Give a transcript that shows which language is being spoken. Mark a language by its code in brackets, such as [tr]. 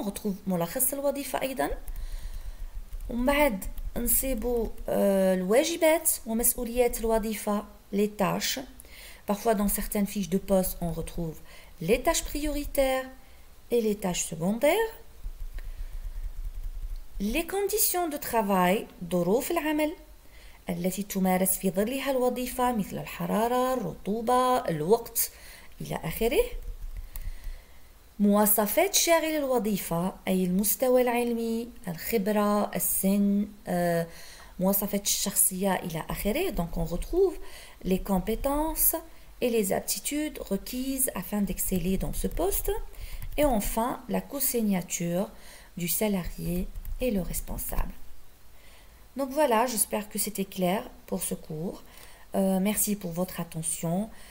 [fr] On retrouve [ar] ملخص الوظيفة أيضا. ومن بعد نصيبوا الواجبات ومسؤوليات الوظيفة، [fr] les tâches. Parfois dans certaines fiches de poste on retrouve les tâches prioritaires et les tâches secondaires. Les conditions de travail، [ar] ظروف العمل التي تمارس في ظلها الوظيفة مثل الحرارة، الرطوبة، الوقت إلى آخره. مواصفات شاغل الوظيفة أي المستوى العلمي، الخبرة، السن، مواصفات الشخصية إلى آخره. [fr] Donc on retrouve les compétences et les aptitudes requises afin d'exceller dans ce poste. Et enfin, la co-signature du salarié et le responsable. Donc voilà, j'espère que c'était clair pour ce cours. Merci pour votre attention.